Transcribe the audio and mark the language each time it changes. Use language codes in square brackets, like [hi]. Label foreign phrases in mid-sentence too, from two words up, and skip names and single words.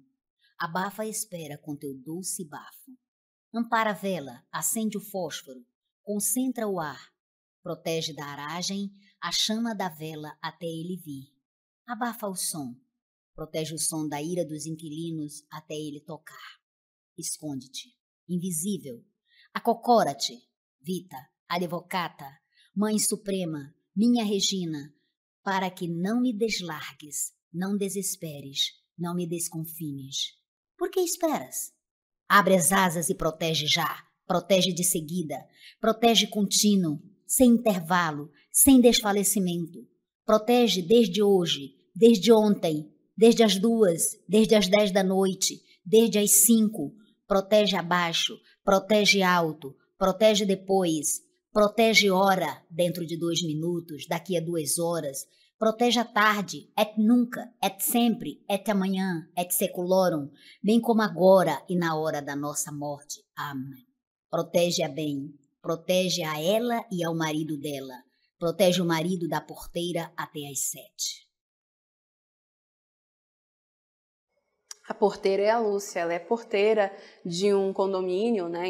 [pt] Abafa a espera com teu doce bafo. Ampara a vela, acende o fósforo, concentra o ar. Protege da aragem a chama da vela até ele vir. Abafa o som. Protege o som da ira dos inquilinos até ele tocar. Esconde-te, invisível. Acocora-te, [la] Vita, advocata, [pt] Mãe Suprema, minha Regina, para que não me deslargues, não desesperes, não me desconfines. Por que esperas? Abre as asas e protege já, protege de seguida, protege contínuo, sem intervalo, sem desfalecimento. Protege desde hoje, desde ontem, desde as 2, desde as 10 da noite, desde as 5. Protege abaixo, protege alto, protege depois, protege hora, dentro de 2 minutos, daqui a 2 horas, protege à tarde, et nunca, et sempre, et amanhã, [la] et seculorum, [pt] bem como agora e na hora da nossa morte. Amém. Protege-a bem, protege a ela e ao marido dela, protege o marido da porteira até às 7. A porteira é a Lúcia, ela é porteira de um condomínio, né?